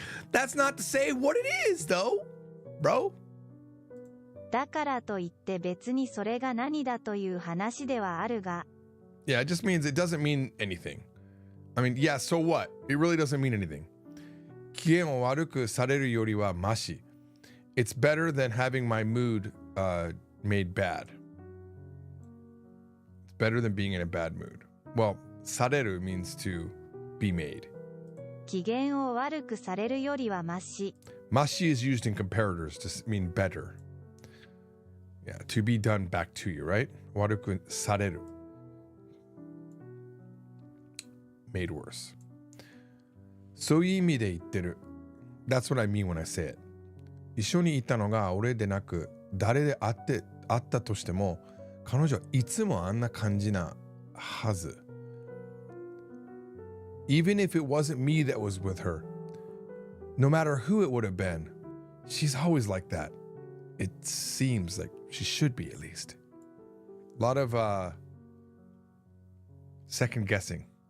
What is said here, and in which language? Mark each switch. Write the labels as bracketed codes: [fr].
[en] That's not to say what it is, though, bro. [ja] だからといって別にそれが何だという話ではあるが。 [en] Yeah, it just means it doesn't mean anything. I mean, yeah, so what? It really doesn't mean anything. [ja] 機嫌を悪くされるよりはマシ. [en] It's better than having my mood made bad. It's better than being in a bad mood. Well, される means to be made. [ja] 機嫌を悪くされるよりはマシ。 [en] マシ is used in comparators to mean better. Yeah, to be done back to you, right? [ja] 悪くされる. [en] Made worse. [ja] そういう意味で言ってる. [en] That's what I mean when I say it. [ja] 一緒にいたのが俺でなく誰であったとしても彼女はいつもあんな感じなはず. [en] Even if it wasn't me that was with her, no matter who it would have been, she's always like that. It seems like she should be, at least. A lot of second guessing.